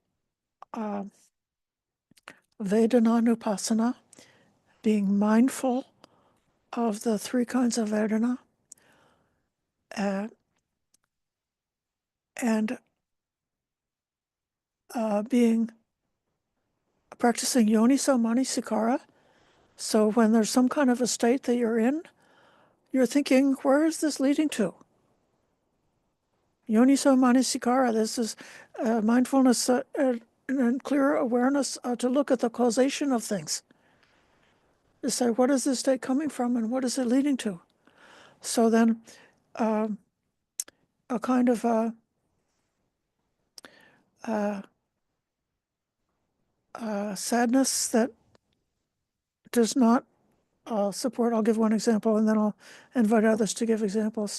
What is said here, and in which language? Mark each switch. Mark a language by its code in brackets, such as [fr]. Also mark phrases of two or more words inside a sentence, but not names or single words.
[en] Vedananupasana, being mindful of the three kinds of Vedana, and practicing [pi] yoniso manasikara. [en] So when there's some kind of a state that you're in, you're thinking, where is this leading to? [pi] Yoniso manasikara, [en] this is mindfulness and clear awareness to look at the causation of things. To say, what is this state coming from and what is it leading to? So then a kind of sadness that does not support, I'll give one example and then I'll invite others to give examples.